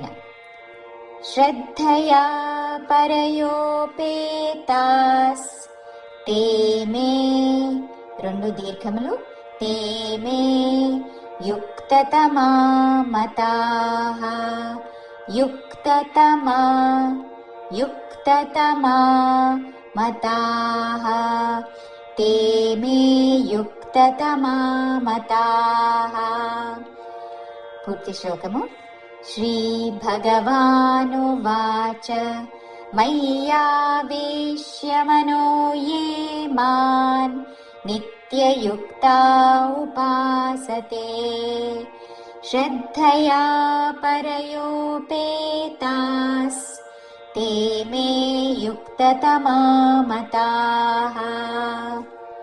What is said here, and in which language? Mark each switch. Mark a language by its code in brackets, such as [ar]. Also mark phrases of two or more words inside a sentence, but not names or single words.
[sa] శ్రద్ధయా పరయోపేతాస్ తే మే [te] రెండు దీర్ఘములు [sa] తే మే యుక్తతమా మతాః యుక్తతమా యుక్తతమా మతాః ते मे युक्ततमा मताः. [te] పూర్తి శ్లోకము. [sa] శ్రీ భగవానువాచ మయ్యావేశ్య మనో ये మాన్ నిత్యయుక్తా ఉపాసతే శ్రద్ధయా పరయోపేతాస్ ते मे युक्ततमा मताः.